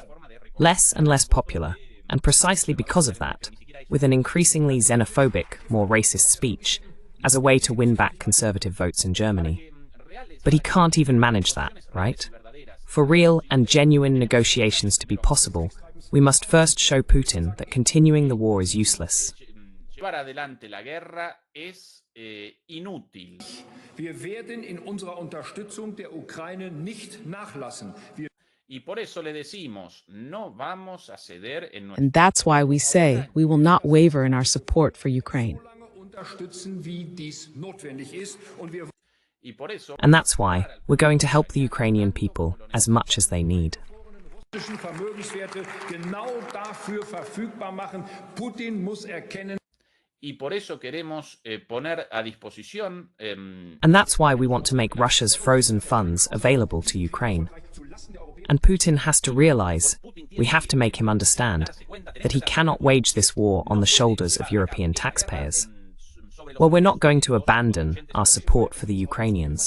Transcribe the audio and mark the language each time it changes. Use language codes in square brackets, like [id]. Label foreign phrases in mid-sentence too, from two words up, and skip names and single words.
[en] Less and less popular, and precisely because of that, with an increasingly xenophobic, more racist speech, as a way to win back conservative votes in Germany. But he can't even manage that, right? For real and genuine negotiations to be possible, we must first show Putin that continuing the war is useless. [es] Llevar adelante la guerra es inútil. [de] Wir werden in unserer Unterstützung der Ukraine nicht nachlassen. [es] Y por eso le decimos, no vamos a ceder en nuestra... [en] And that's why we say we will not waver in our support for Ukraine. And that's why we're going to help the Ukrainian people as much as they need. [es] Y por eso queremos poner a disposición... [en] And that's why we want to make Russia's frozen funds available to Ukraine. And Putin has to realize, we have to make him understand, that he cannot wage this war on the shoulders of European taxpayers. Well, we're not going to abandon our support for the Ukrainians.